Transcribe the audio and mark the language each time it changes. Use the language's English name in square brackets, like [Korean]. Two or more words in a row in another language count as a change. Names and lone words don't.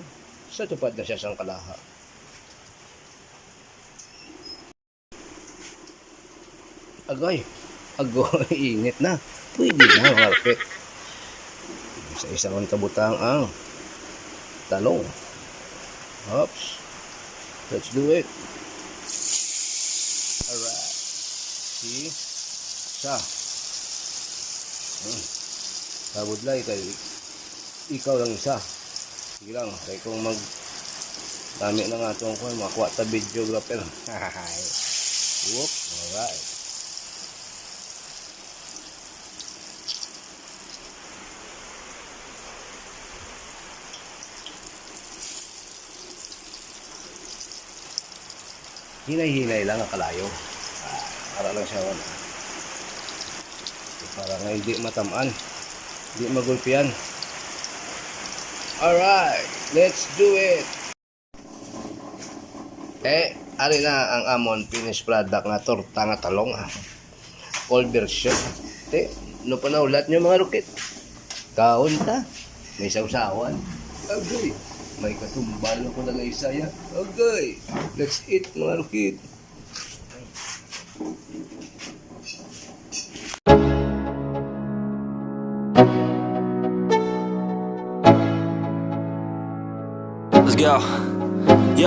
[Hiligaynon] Sa tupad na siya sang kalaha. Agoy, init na. Pwede na mga rukit. Sa isang kabutang ang talong. [English] Oops. Let's do it. Alright. See? [Hiligaynon] Kabudlay kay ikaw lang isa. Sige lang. Kaya kung dami na nga itong kung makuha ta videographer. [English] Whoop. Alright. [Hiligaynon] Hinay-hinay lang ang kalayo. Para lang siya para nga hindi matamaan, hindi magulpian. [English] Alright, let's do it. [Hiligaynon] Ari na ang amon [English] finished product [Hiligaynon] nga torta nga talong. [English] Old version. [Hiligaynon] No pa na ulat nyo mga rukit. Kaon ta. May sausawan. Okay. May katumbal ako na isa ya. [English] Okay. Let's eat [Hiligaynon] mga rukit. [English] Let's go. Yeah.